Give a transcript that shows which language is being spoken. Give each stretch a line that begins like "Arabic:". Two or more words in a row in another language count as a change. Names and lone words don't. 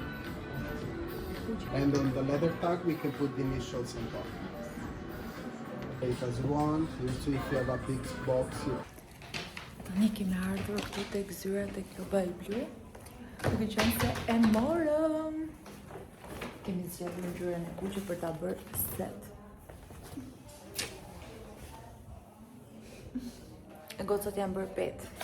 English: And on the leather tag, we can put the initials on top. Take as you want. You see if you have a big box.
Albanian: Tani kemi ardhur këtu tek zyra tek Kluba e Blu. Duke qenë se e morëm. Kemi zgjedhur ngjyrën e kuqe për ta bërë set. E gocat janë bërë pet.